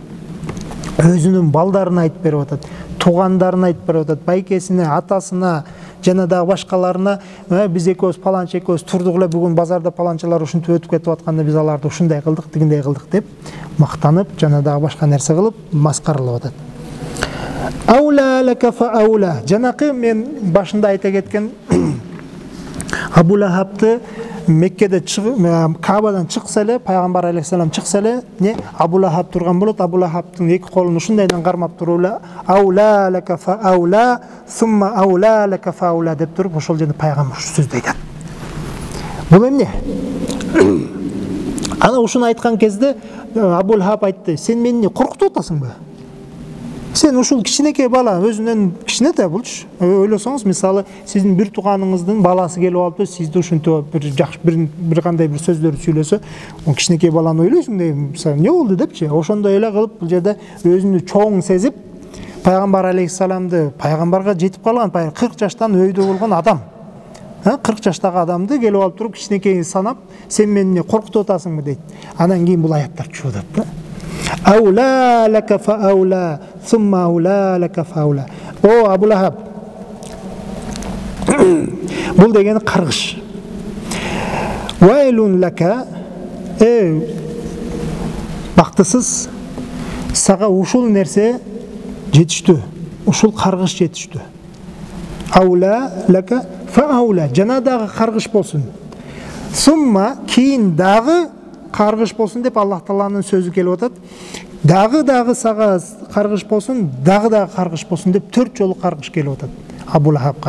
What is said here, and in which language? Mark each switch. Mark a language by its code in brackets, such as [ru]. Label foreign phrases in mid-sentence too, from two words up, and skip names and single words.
[ky] Өзүнүн балдарына айтып берип атат, туугандарына айтып берип атат, байкесине, атасына, жана дагы башкаларына, биз экөөбүз паланча экөөбүз турдук эле, бүгүн базарда паланчалар ушинтип өтүп кетип атканда биз аларды ушундай кылдык, тигиндей кылдык деп мактанып, жана дагы башка нерсе кылып, маскаралап атат. [ar] أولى لك فأولى. [ky] Жанакы мен башында айта кеткен Абу Лахабты Меккеде Кабадан чыкса эле, пайгамбар алейхиссалам чыкса эле, Абу Лахаб турган болот. Абу Лахабтын эки колун ушундайдан кармап туруп эле [ar] أولى لك فأولى, ثم أولى لك فأولى [ky] деп туруп, ошол жерде пайгамбар ушу сөздү айтат. Бул эмне? Ана ушуну айткан кезде Абу Лахаб айтты: "Сен мени коркутуп атасыңбы? Сен ушул кичинекей бала, өзүнөн кичине да булчу. Ойлосоңуз, мисалы, сиздин бир тууганыңыздын баласы келип алып, сизди ушинтип бир жакшы бир кандай бир сөздөрдү сүйлөсө, о кичинекей баланы ойлойсуң да, мисалы, эмне болду депчи. Ошондой эле кылып, бул жерде өзүнү чоң сезип, пайгамбар алейхиссаламды, пайгамбарга жетип калган, 40 жаштан өйдө болгон адам. 40 жаштагы адамды келип алып туруп кичинекей санап, сен мени коркутуп атасыңбы дейт. Анан кийин бул аяттар чыгат да. [ar] أولى لك فأولى، ثم أولى لك فأولى. [ky] О Абу Лахаб. Бул деген каргыш. [ar] ويل لك, [ky] бактысыз, сага ушул нерсе жетиштүү. Ушул каргыш жетиштүү. [ar] أولى لك فأولى. [ky] Жана дагы каргыш болсун. Сумма кийин дагы каргыш болсун деп Аллах Тааланын сөзү келип атат. Дагы сага каргыш болсун, дагы каргыш болсун деп 4 жолу каргыш келип атат Абу Лахабга.